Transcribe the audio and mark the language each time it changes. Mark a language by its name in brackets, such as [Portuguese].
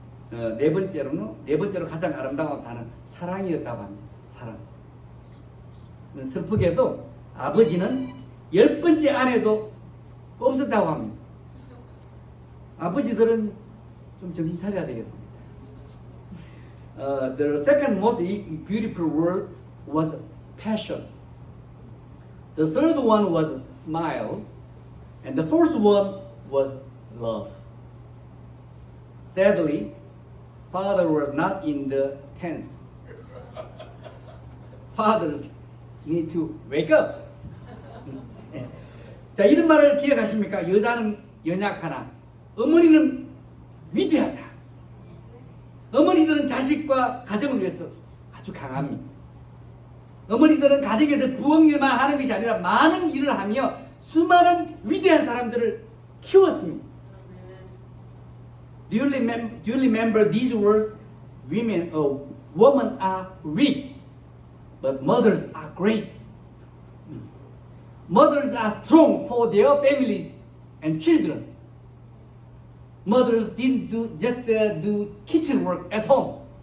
[Korean] 네 번째로 가장 아름다운 단어 사랑이었다고 합니다. 사랑. 슬프게도 아버지는 10번째 아내도 없었다고 합니다. 아버지들은 좀 정신 차려야 되겠습니다. [English] The second most beautiful word was passion. The third one was smile. And the fourth one was love. Sadly, father was not in the tense. Fathers need to wake up. [Korean] 자, 이런 말을 기억하십니까? 여자는 연약하나 어머니는 위대하다. 어머니들은 자식과 가정을 위해서 아주 강합니다. 어머니들은 가정에서 부엌 일만 하는 것이 아니라 많은 일을 하며 수많은 위대한 사람들을 키웠습니다. [English] Do you remember these words? Women are weak, but mothers are great. Mothers are strong for their families and children. Mothers didn't just do kitchen work at home.